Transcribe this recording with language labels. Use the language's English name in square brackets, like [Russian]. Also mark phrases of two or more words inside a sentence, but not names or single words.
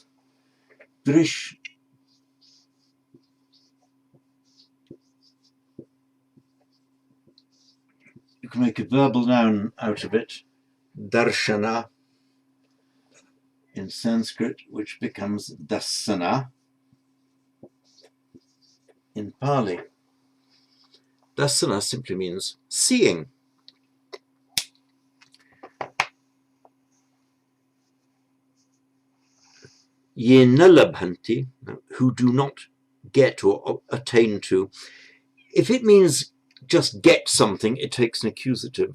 [English] Drish, you can make a verbal noun out of it, darshana, in Sanskrit, which becomes dasana in Pali. Dasana simply means seeing. [Pali] Ye nalabhanti, [English] who do not get or attain to. If it means just get something, it takes an accusative.